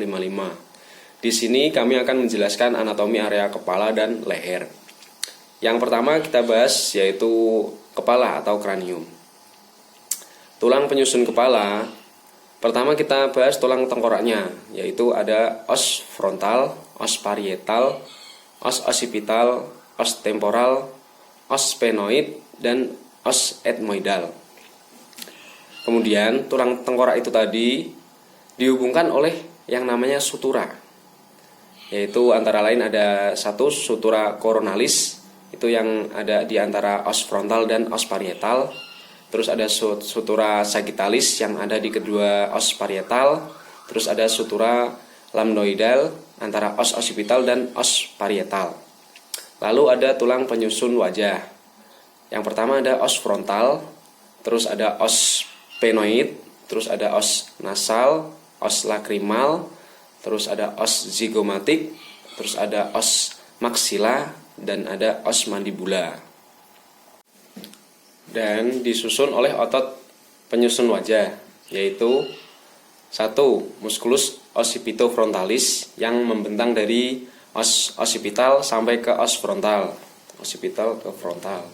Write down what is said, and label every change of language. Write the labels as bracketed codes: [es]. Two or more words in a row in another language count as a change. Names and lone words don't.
[id] Di sini kami akan menjelaskan anatomi area kepala dan leher. Yang pertama kita bahas yaitu kepala atau kranium. Tulang penyusun kepala, pertama kita bahas tulang tengkoraknya, yaitu ada os frontal, os parietal, os occipital, os temporal, os sphenoid, dan os ethmoidal. Kemudian tulang tengkorak itu tadi dihubungkan oleh yang namanya sutura, yaitu antara lain ada satu sutura coronalis, itu yang ada di antara os frontal dan os parietal. Terus ada sutura sagittalis yang ada di kedua os parietal. Terus ada sutura lambdoidal antara os occipital dan os parietal. Lalu ada tulang penyusun wajah. Yang pertama ada os frontal, terus ada os sphenoid, terus ada os nasal, os lakrimal, terus ada os zigomatik, terus ada os maxilla, dan ada os mandibula. Dan disusun oleh otot penyusun wajah, yaitu 1. Musculus occipitofrontalis yang membentang dari os occipital sampai ke os frontal, occipital ke frontal.